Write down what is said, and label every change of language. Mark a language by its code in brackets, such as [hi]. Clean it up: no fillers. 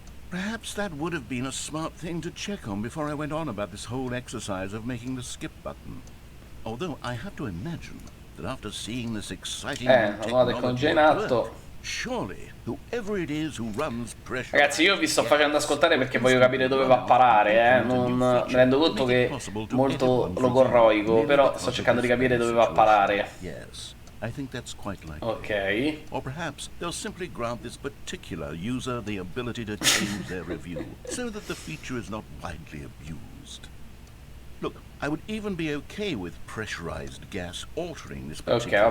[en] Perhaps that would have been a smart thing to check on before I went on about this whole exercise of making the skip button. Although I have to imagine that after seeing this exciting technology at work, surely whoever it is who runs pressure. [it] Ragazzi, io vi sto facendo ascoltare perché voglio capire dove va a parare, non mi rendo conto che è molto logorroico, però sto cercando di capire dove va a parare. [en] Yes. I think that's quite likely. Okay. Or perhaps they'll simply grant this particular user the ability to change their review so that the feature is not widely abused. Look, I would even be okay with pressurized gas altering this particular